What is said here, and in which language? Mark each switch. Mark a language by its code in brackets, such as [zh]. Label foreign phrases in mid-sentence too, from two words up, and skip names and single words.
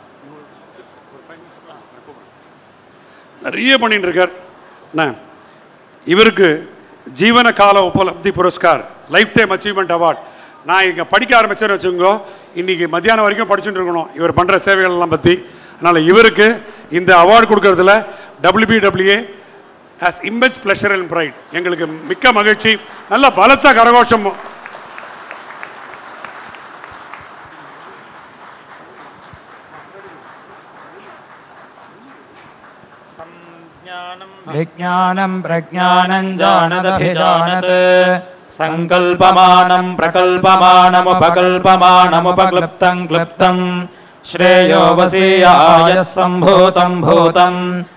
[ta] நிறைய பண்ணிட்டு இருக்கார். என்ன, இவருக்கு [hi] जीवन काल उपलब्धि पुरस्कार, [en] life time achievement award. [ta] நான் இங்கே படிக்க ஆரம்பிச்சேன்னு வச்சுக்கோங்க, இன்றைக்கி மத்தியானம் வரைக்கும் படிச்சுட்டு இருக்கணும் இவர் பண்ணுற சேவைகள்லாம் பற்றி. அதனால் இவருக்கு இந்த அவார்டு கொடுக்கறதுல [en] WBWA has immense pleasure and pride. [ta] எங்களுக்கு மிக்க மகிழ்ச்சி. நல்ல பலத்த கரகோஷம். [sa] विज्ञानं प्रज्ञानं जानदभिजानत् संकल्पमानं प्रकल्पमानमुपकल्पमानमुपक्लृप्तं क्लृप्तं श्रेयो वसीयाय सम्भूतं भूतं